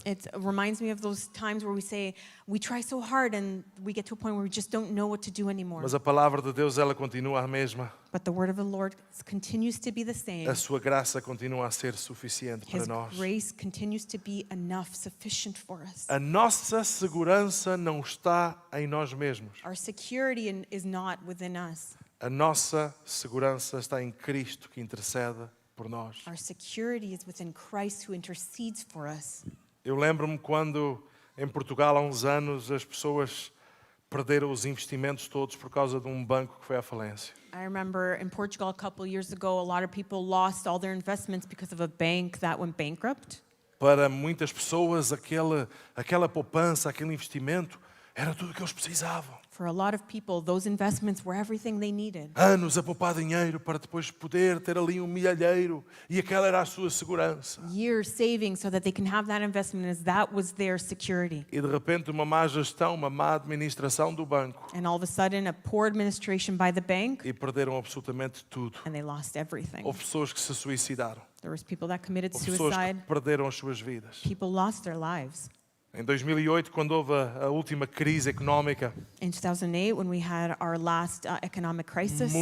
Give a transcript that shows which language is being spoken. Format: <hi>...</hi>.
<en>It reminds me of those times where we say, we try so hard and we get to a point where we just don't know what to do anymore.</en> <pt>Mas a palavra de Deus, ela continua a mesma.</pt> <en>But the word of the Lord continues to be the same.</en> <pt>A sua graça continua a ser suficiente para</pt> <en>His</en> <pt>nós.</pt> <en>grace continues to be enough, sufficient for us.</en> <pt>A nossa segurança não está em nós mesmos.</pt> <en>Our security is not within us.</en> <pt>A nossa segurança está em Cristo que intercede por nós.</pt> <en>Our security is within Christ who intercedes for us.</en> <pt>Eu lembro-me quando em Portugal há uns anos as pessoas perderam os investimentos todos por causa de um banco que foi à falência.</pt> <en>I remember in Portugal a couple of years ago, a lot of people lost all their investments because of a bank that went bankrupt.</en> <pt>Para muitas pessoas aquela poupança, aquele investimento Era tudo o que eles precisavam.</pt> <en>For a lot of people, those investments were everything they needed.</en> <pt>Anos a poupar dinheiro para depois poder ter ali um milhalheiro e aquela era a sua segurança.</pt> <en>Years saving so that they can have that investment as that was their security.</en> <pt>E de repente uma má gestão, uma má administração do banco</pt> <en>And all of a sudden, a poor administration by the bank,</en> <pt>e perderam absolutamente tudo.</pt> <en>and they lost everything.</en> <pt>Houve pessoas que se suicidaram.</pt> <en>There was people that committed</en> <pt>Houve pessoas que</pt> <en>suicide.</en> <pt>perderam as suas vidas.</pt> <en>People lost their lives.</en> <pt>Em 2008, quando houve a última crise económica,</pt> <en>In 2008, when we had our last economic crisis,</en>